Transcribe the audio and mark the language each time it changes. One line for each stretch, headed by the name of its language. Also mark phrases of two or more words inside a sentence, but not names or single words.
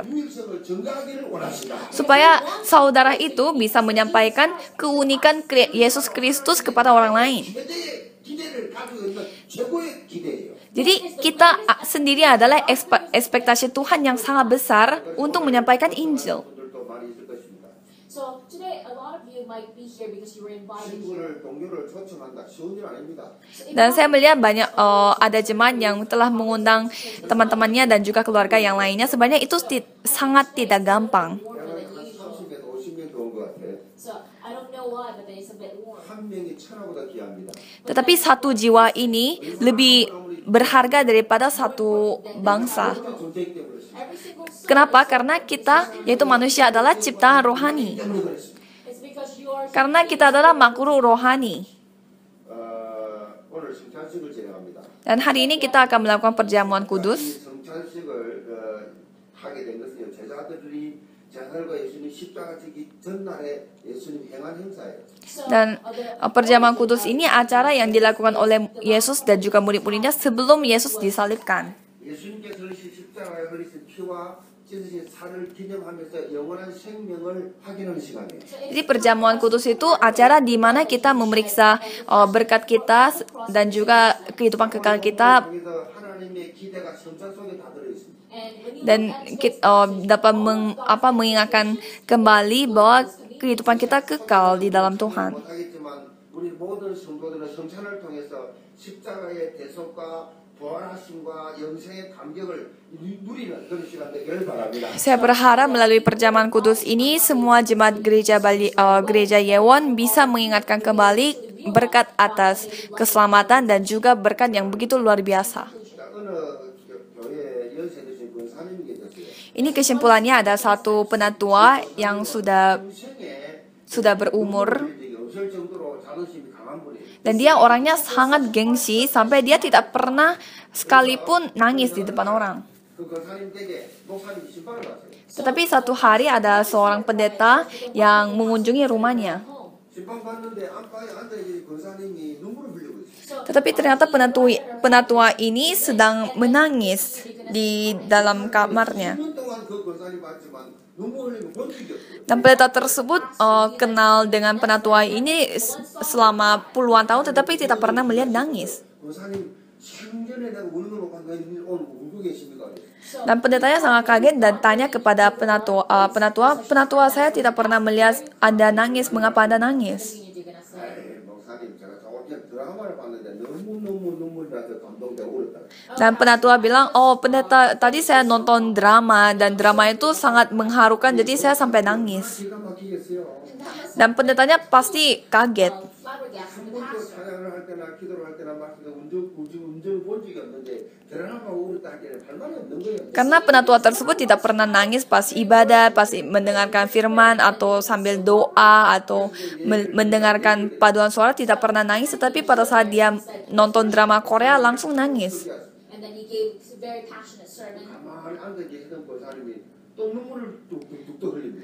Korean: 유일성을 증가하기를 원하신다.
Indonesian: Supaya saudara itu bisa menyampaikan keunikan Yesus Kristus kepada orang lain.
Korean: 기대를 가지고 있는 최고의 기대예요.
Indonesian: Jadi kita sendiri adalah ekspektasi Tuhan yang sangat besar untuk menyampaikan Injil.
Korean: 분들도 많이 있을 것입니다.
English: So today, a lot of you might be here because you were invited here.
Korean: 친구를 동료를 초청한다 쉬운 일 아닙니다.
Indonesian: Dan saya melihat banyak ada jemaat yang telah mengundang teman-temannya dan juga keluarga yang lainnya. Sebenarnya itu sangat tidak gampang.
Korean: 한 30명, 50명 좋은 것 같아요.
English: So I don't know why, but it's a bit warm.
Korean: 한 명이 천하보다 귀합니다.
Indonesian: Tetapi satu jiwa ini lebih berharga daripada satu bangsa.
Korean: 존재이기 때문에 그렇습니다.
English: Every single soul.
Indonesian: Kenapa? Karena kita, yaitu manusia, adalah ciptaan rohani.
Korean: 때문에 그렇습니다.
English: It's because you are.
Indonesian: Karena kita adalah makhluk rohani.
Korean: 오늘 성찬식을 진행합니다.
Indonesian: Dan hari ini kita akan melakukan perjamuan
Korean: 이
Indonesian: kudus.
Korean: 성찬식을 하게 된 것은 제자들이 제사 나날과 예수님 십자가 지기 전날에 예수님 행한 행사예요.
Indonesian: Dan perjamuan kudus ini acara yang dilakukan oleh Yesus dan juga murid-muridnya sebelum Yesus disalibkan.
Korean: 예수님께서 흘리신 십자가에 흘리신 피와 찢으신 살을 기념하면서 영원한 생명을 확인하는 시간이에요.
Indonesian: Jadi perjamuan kudus itu acara di mana kita memeriksa berkat kita dan juga kehidupan kekal kita,
Korean: 여기서 하나님의 기대가 성찬 속에 다 들어 있습니다.
Indonesian: dan dapat mengingatkan kembali bahwa kehidupan kita kekal di dalam Tuhan.
Korean: 못하겠지만 우리 모든 성도들은 성찬을 통해서 십자가의 대속과 부활하심과 영생의 감격을 누리는 그런 시간 되기를 바랍니다.
Indonesian: Saya berharap melalui perjamuan kudus ini semua jemaat gereja gereja Yewon bisa mengingatkan kembali berkat atas keselamatan dan juga berkat yang begitu luar biasa.
Korean: 어느 교회 연세 드신 권사님이 계셨어요.
Indonesian: Ini kesimpulannya, ada satu penatua yang sudah berumur
Korean: 없을 정도로 자존심이 강한 분이에요.
Indonesian: dan dia orangnya sangat gengsi sampai dia tidak pernah sekalipun nangis di depan orang.
Korean: 그 권사님 댁에 목사님 신방을 갔어요.
Indonesian: Tetapi satu hari ada seorang pendeta yang mengunjungi rumahnya.
Korean: 신방 갔는데 안방에 앉아있는 권사님이 눈물을 흘리고 있어요.
Indonesian: Tetapi ternyata penatua ini sedang menangis di dalam kamarnya.
Korean: 10년 동안 그 권사님 봤지만 눈물 흘리면 본 적이 없어요.
Indonesian: Dan pendeta tersebut kenal dengan penatua ini selama puluhan tahun, tetapi tidak pernah melihat nangis.
Korean: 권사님 생전에 내가 우는 걸 봤는데 오늘 울고 계십니까?
Indonesian: Dan pendetanya sangat kaget dan tanya kepada penatua, saya tidak pernah melihat Anda nangis, mengapa Anda nangis?
Korean: 에이, 목사님 제가 저번에 드라마를 봤는데 너무너무 눈물이 나서 감동되고 울었다.
Indonesian: Dan penatua bilang, oh pendeta, tadi saya nonton drama dan drama itu sangat mengharukan, jadi saya sampai nangis.
Korean: 기가 막히겠어요.
Indonesian: Dan pendetanya pasti kaget.
Korean: 한 번도 찬양을 할 때나 기도를 할 때나 말씀에 운전 본 적이 없는데 드라마가 울었다 할 때는 할 말이 없는 거예요.
Indonesian: Karena penatua tersebut tidak pernah nangis pas ibadah, pas mendengarkan firman, atau sambil doa, atau mendengarkan paduan suara, tidak pernah nangis. Tetapi pada saat dia nonton drama Korea, langsung nangis.
English: And then he gave a very passionate sermon.
Korean: 가만히 앉아 계시던 권사님이 또 눈물을 뚝뚝뚝 흘립니다.